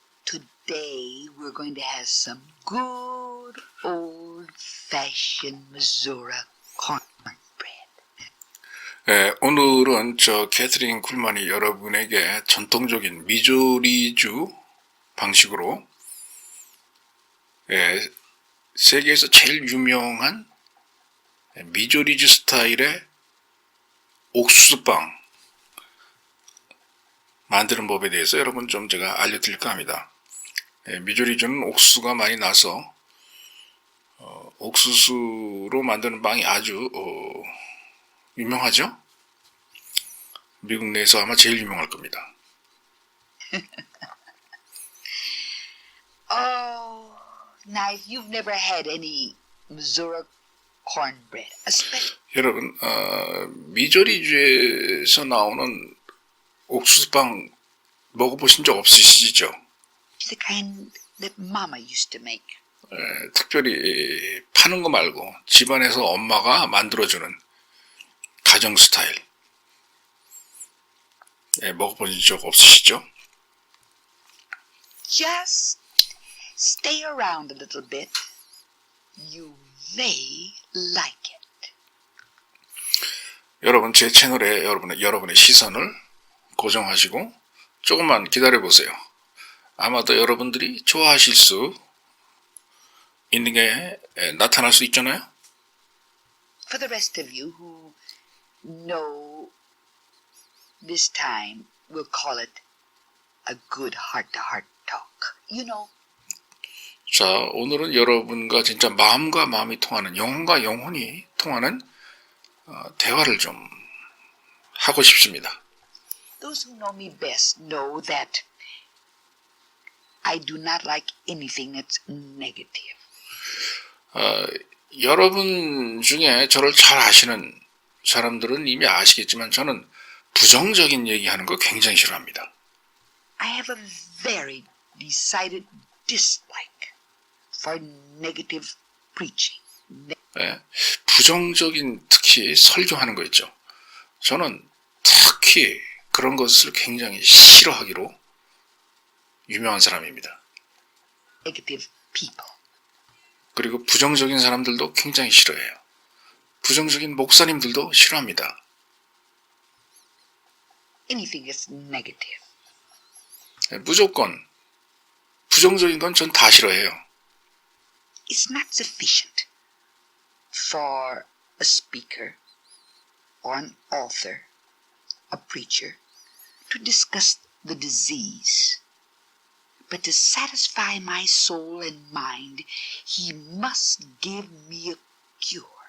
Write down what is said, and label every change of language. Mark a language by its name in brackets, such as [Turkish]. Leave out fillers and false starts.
[English] Today we're going to have some good old-fashioned Missouri cornbread. [Korean] 네, 오늘은 캐서린 쿨만이 여러분에게 전통적인 미조리주 방식으로 세계에서 제일 유명한 미조리주 스타일의 옥수수빵 만드는 법에 대해서 여러분 좀 제가 알려드릴까 합니다. 미조리주는 옥수수가 많이 나서 옥수수로 만드는 빵이 아주 유명하죠? 미국 내에서 아마 제일 유명할 겁니다. [English] Oh, now if you've never had any Missouri cornbread, [Korean] 여러분, 미조리주에서 나오는 옥수수빵 먹어보신 적 없으시죠? [English] the kind that Mama used to make. [Korean] 특별히 파는 거 말고 집안에서 엄마가 만들어주는 가정 스타일. 먹어보신 적 없으시죠? [English] Just stay around a little bit. You may like it. [Korean] 여러분, 제 채널에 여러분의 시선을 고정하시고 조금만 기다려보세요. 아마도 여러분들이 좋아하실 수 있는 게 나타날 수 있잖아요. [English] For the rest of you who know this time, we'll call it a good heart-to-heart talk. You know. [Korean] 자, 오늘은 여러분과 진짜 마음과 마음이 통하는, 영혼과 영혼이 통하는 대화를 좀 하고 싶습니다. [English] Those who know me best know that I do not like anything that's negative. [Korean] 여러분 중에 저를 잘 아시는 사람들은 이미 아시겠지만 저는 부정적인 얘기하는 거 굉장히 싫어합니다. [English] I have a very decided dislike for negative preaching. [Korean] 부정적인 특히 설교하는 거 있죠. 저는 특히 그런 것을 굉장히 싫어하기로 유명한 사람입니다. [English] Negative people. [Korean] 그리고 부정적인 사람들도 굉장히 싫어해요. 부정적인 목사님들도 싫어합니다. [English] Anything that's negative. [Korean] 무조건 부정적인 건 전 다 싫어해요. [English] It's not sufficient for a speaker or an author, a preacher, to discuss the disease. But to satisfy my soul and mind, he must give me a cure.